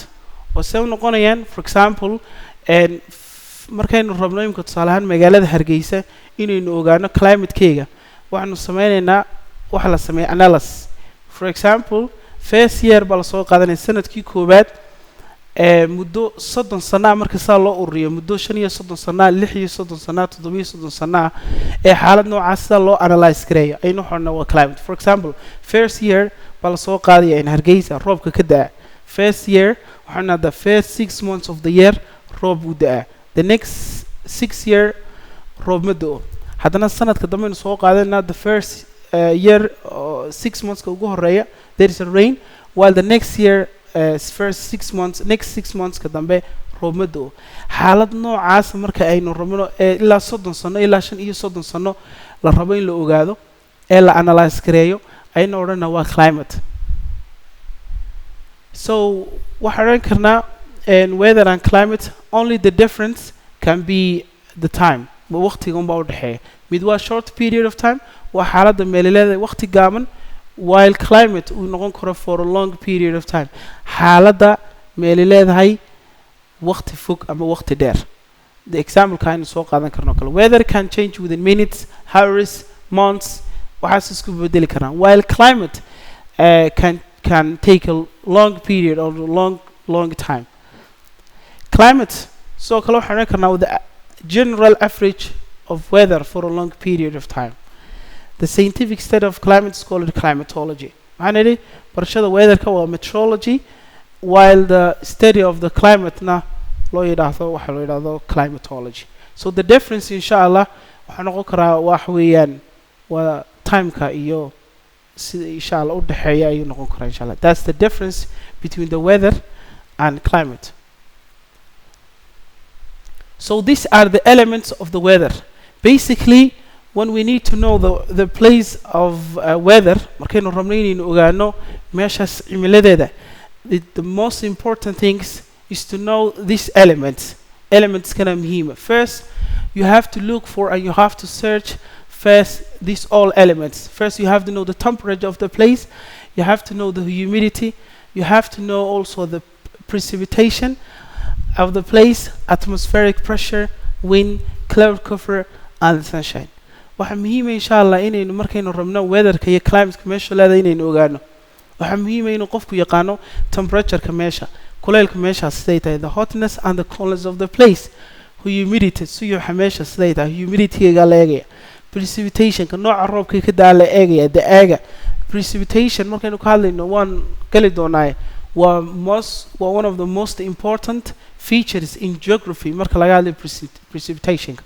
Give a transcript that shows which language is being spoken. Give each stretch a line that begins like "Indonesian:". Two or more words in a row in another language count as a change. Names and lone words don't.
Somali: oo soo noqonayaan
English: for example
Somali: markaynu rabno imka tusaale ahaan magaalada Hargeysa inaynu ogaano climate-keega waxaanu sameynaynaa waxa la sameeyo analysis.
English: For example, first year
Somali: baa la soo qaadanay sanadkii koobaad muddo 30 sano marka saa loo ururiyo muddo 35 sano 36 sano 37 sano xaalad noocaas saa loo analyze gareeyo aynu xorna waa climate.
English: For example, first year
Somali: baa la soo qaadaya in Hargeysa roobka ka daa.
English: First year waxaana the first 6 months of the year
Somali: roob u daa.
English: The next 6 year
Somali: roob ma da'o. haddana sanadka dambe aynu soo qaadanaa
English: the first year 6 months
Somali: ka ugu horeeya
English: there is a rain, while the next year first 6 months next 6 months
Somali: ka dambe roob ma da'o. xaalad noocaas marka aynu rabno ilaa 30 sano ilaa 35 sano la rabo in la ogaado ee la analyze gareeyo aynu odhanaa waa climate.
English: So
Somali: waxaan oran karnaa
English: weather and climate only the difference can be the time.
Somali: waqtiga unbaa u dhaxeeya. mid waa
English: short period of time,
Somali: waa xaaladda meel leedahay waqti gaaban,
English: while climate
Somali: uu noqon karo
English: for a long period of time,
Somali: xaaladda meel leedahay waqti fog ama waqti dheer.
English: The example
Somali: ka aynu soo qaadan karno kale
English: weather can change within minutes, hours, months,
Somali: waxaas isku bedeli karaan,
English: while climate can take a long period or long time. Climate so
Somali: kale waxaan oran karnaa
English: with the general average of weather for a long period of time. The scientific study of climate is called climatology. Finally,
Somali: barashada weatherka waa meteorology,
English: while the study of the climate
Somali: na loo yiraahdo waxa loo yiraahdo climatology.
English: So the difference
Somali: inshallah waxa noqon karaa wax weeyaan waa time-ka iyo sida inshallah u dhaxeeya ayuu noqon karaa inshallah.
English: That's the difference between the weather and climate. So these are the elements of the weather. Basically, when we need to know the place of weather,
Somali: markaynu rabno inaynu ogaano meeshaas cimiladeeda,
English: the most important things is to know these elements.
Somali: Elements kana muhiima.
English: First, you have to look for and you have to search first these all elements. First, you have to know the temperature of the place. You have to know the humidity. You have to know also the precipitation of the place, atmospheric pressure, wind, cloud cover, and sunshine.
Somali: Waxa muhiim
Arabic: insha Allah
Somali: inaynu markaynu rabno weatherka iyo climateka meesha leedahay inaynu ogaano. Waxa muhiim inuu qofku yaqaano temperatureka meesha, kulaylka meesha siday tahay,
English: the hotness and the coolness of the place,
Somali: humidity siyo meesha siday tahay, humidity-ga la eegaya, precipitation-ka nooca roobka ka daa la eegaya, da'aaga. Precipitation markaynu ka hadlayno waan gali doonaa waa
English: one of the most important features in geography
Somali: marka laga hadlayo precipitation.